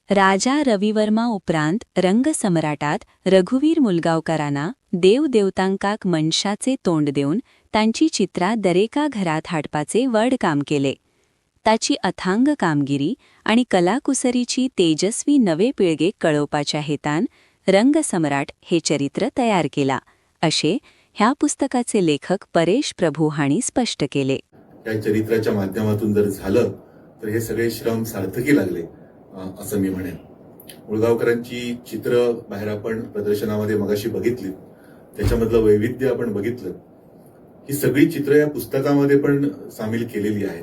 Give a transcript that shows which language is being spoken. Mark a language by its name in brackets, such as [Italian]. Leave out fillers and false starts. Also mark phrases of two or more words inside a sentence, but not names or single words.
[Konkani] राजा रविवर्मा उपरांत रंगसम्राटात रघुवीर मुलगावकारांना देवदेवतांकाक मनशाचे तोंड देऊन तांची चित्रां दरेका घरात हाडपाचे व्हड काम केले. ताची अथांग कामगिरी आणि कलाकुसरीची तेजस्वी नवे पिळगेक कळवपाच्या हेतान रंगसम्राट हे चरित्र तयार केला, अशे ह्या पुस्तकाचे लेखक परेश प्रभू हांणी स्पष्ट केले. [Marathi] या चरित्राच्या माध्यमातून जर झालं तर हे सगळे श्रम सार्थकी लागले असं मी म्हणेन. मुळगावकरांची चित्र बाहेर आपण प्रदर्शनामध्ये मगाशी बघितली, त्याच्यामधलं वैविध्य आपण बघितलं. ही सगळी चित्र या पुस्तकामध्ये पण सामील केलेली आहेत.